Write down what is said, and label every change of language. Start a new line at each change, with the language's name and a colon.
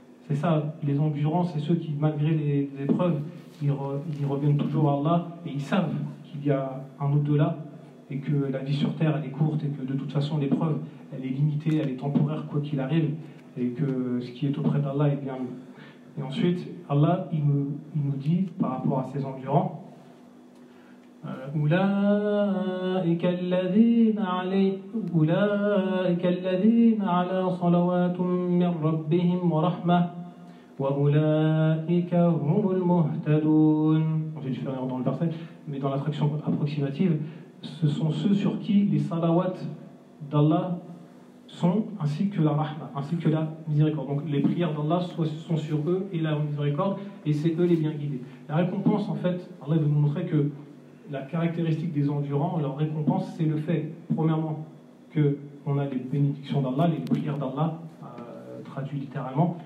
French: C'est ça, les endurants, c'est ceux qui, malgré les épreuves, ils reviennent toujours à Allah et ils savent qu'il y a un au-delà et que la vie sur terre, elle est courte et que de toute façon, l'épreuve, elle est limitée, elle est temporaire, quoi qu'il arrive, et que ce qui est auprès d'Allah est bien mieux. Et ensuite, Allah, il nous dit, par rapport à ces endurants,
Arabic: أولئك الذين عليهم أولئك الذين على صلوات من ربهم ورحمة وأولئك هم المهتدون.
French: Je vais faire dans le verset, mais dans la traduction approximative, ce sont ceux sur qui les salawat d'Allah sont, ainsi que la rahma, ainsi que la miséricorde. Donc les prières d'Allah sont sur eux et la miséricorde, et c'est eux les bien guidés. La récompense, en fait, Allah veut nous montrer que la caractéristique des endurants, leur récompense, c'est le fait, premièrement, qu'on a les bénédictions d'Allah, les prières d'Allah, traduit littéralement.